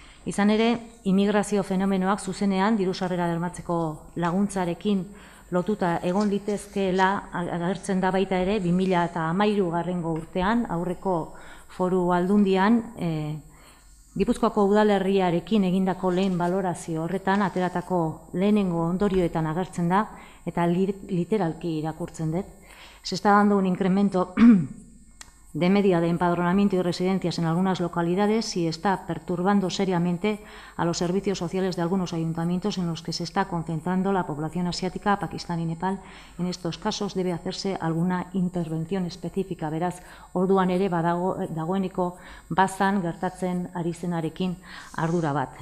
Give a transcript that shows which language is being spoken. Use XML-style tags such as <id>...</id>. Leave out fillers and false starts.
<eu>Izan ere, immigrazio fenomenoak zuzenean diru-sarrera bermatzeko laguntzarekin lotuta egon litezkeela agertzen da baita ere 2013 urtean, aurreko foru aldundian, Gipuzkoako udalerriarekin egindako lehen balorazio horretan ateratako lehenengo ondorioetan agertzen da eta literalki irakurtzen dut.</eu> <es>Se está dando un incremento de media de empadronamiento y residencias en algunas localidades y está perturbando seriamente a los servicios sociales de algunos ayuntamientos en los que se está concentrando la población asiática, Pakistán y Nepal. En estos casos debe hacerse alguna intervención específica.</es> <eu>Beraz, orduan ere dagoeneko bazan gertatzen ari zenarekin ardura bat.</eu>